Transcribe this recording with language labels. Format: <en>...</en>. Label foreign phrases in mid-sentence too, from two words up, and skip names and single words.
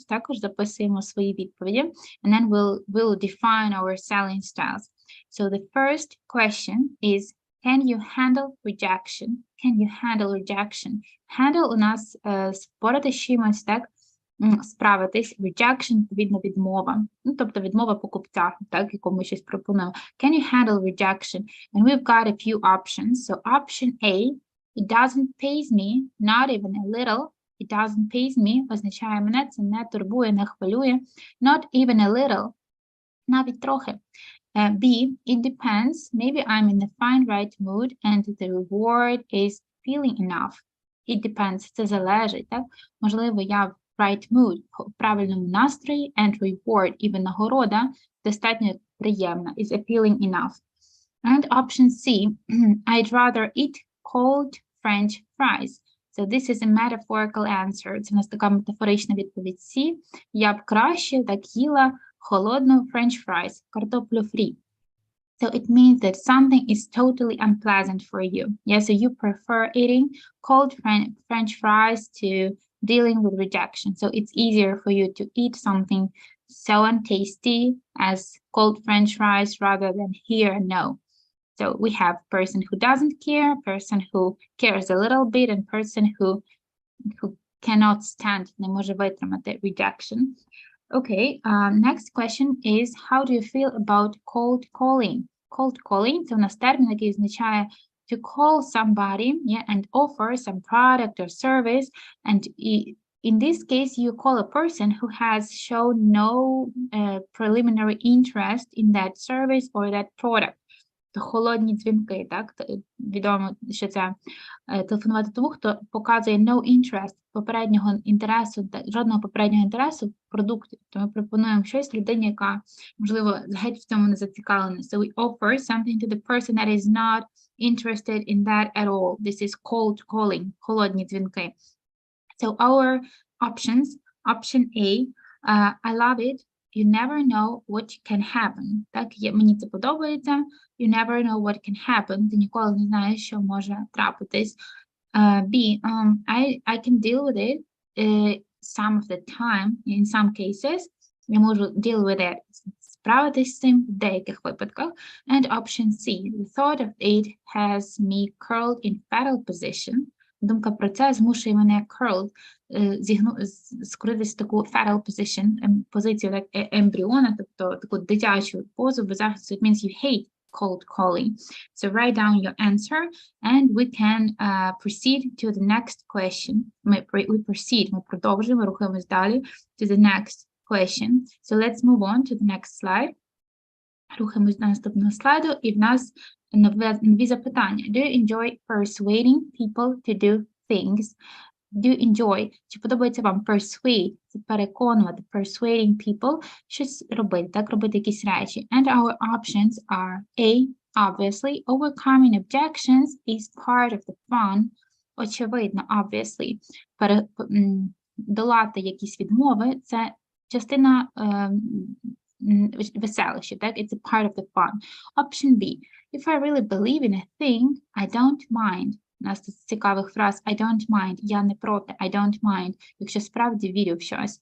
<uk>Також записуємо свої відповіді.</uk> <en>And then we'll define our selling styles. So the first question is, can you handle rejection? Can you handle rejection?</en> <uk>Handle у нас спорити з чимось, так? Справитись, rejection, відповідно, відмова. Ну, тобто відмова покупця, так, якому щось пропонує.</uk> <en>Can you handle rejection? And we've got a few options. So option A, it doesn't faze me, not even a little. It doesn't faze me,</en> <uk>означає мене, це не турбує, не хвилює.</uk> <en>Not even a little,</en> <uk>навіть трохи.</uk> <en>B, it depends. Maybe I'm in the fine right mood and the reward is feeling enough. It depends,</en> <uk>це залежить, так? Можливо, я в</uk> <en>right mood,</en> <uk>в правильному настрої,</uk> <en>and reward,</en> <uk>і винагорода, достатньо приємна,</uk> <en>is appealing enough. And option C, I'd rather eat cold French fries. So this is a metaphorical answer.</en> <uk>Це у нас така метафорична відповідь C. Я б краще так їла холодну</uk> <en>French fries,</en> <uk>картоплю фрі.</uk> <en>So it means that something is totally unpleasant for you. Yeah, so you prefer eating cold French fries to dealing with rejection. So it's easier for you to eat something so untasty as cold French fries rather than hear no. So we have person who doesn't care, person who cares a little bit, and person who cannot stand,</en> <uk>не може витримати rejection.</uk> <en>Okay, next question is, how do you feel about cold calling? Cold calling –</en> <uk>це у нас термін, який означає</uk> <en>to call somebody, yeah, and offer some product or service. And in this case, you call a person who has shown no preliminary interest in that service or that product.</en> <uk>Холодні дзвінки, так? Відомо, що це телефонувати тому, хто показує</uk> <en>no interest,</en> <uk>попереднього інтересу, жодного попереднього інтересу в продукті. То ми пропонуємо щось людині, яка, можливо, геть в цьому не зацікавлена.</uk> <en>So we offer something to the person that is not interested in that at all. This is cold calling,</en> <uk>холодні дзвінки.</uk> <en>So our options, option A, I love it. You never know what can happen.</en> <uk>Так, мені це подобається.</uk> <en>You never know what can happen.</en> <uk>Ти ніколи не знаєш, що може трапитись.</uk> <en>B, I can deal with it some of the time. In some cases,</en> <uk>я можу</uk> <en>deal with it.</en> <uk>Справитись з цим в деяких випадках.</uk> <en>And option C, the thought of it has me curled in fetal position.</en> <uk>Думка про це змушує мене curled, скоритись в таку</uk> <en>fetal position,</en> <uk>позицію як ембріона, тобто таку дитячу позу без захисту.</uk> <en>It means you hate cold calling. So write down your answer and we can proceed to the next question.</en> <uk>Ми продовжуємо, рухаємось далі</uk> <en>to the next question. So let's move on to the next slide.</en> <uk>Рухаємось до наступного слайду, і в нас нові запитання.</uk> <en>Do you enjoy persuading people to do things? Do you enjoy?</en> <uk>Чи подобається вам persuade? Це переконувати,</uk> <en>persuading people,</en> <uk>щось робити, так, робити якісь речі.</uk> <en>And our options are A, obviously, overcoming objections is part of the fun.</en> <uk>Очевидно, obviously, долати якісь відмови – це частина веселище, так?</uk> <en>It's a part of the fun. Option B. If I really believe in a thing, I don't mind.</en> <uk>У нас тут цікавих фраз</uk> <en>I don't mind,</en> <uk>я не проти,</uk> <en>I don't mind,</en> <uk>якщо справді вірю в щось.</uk>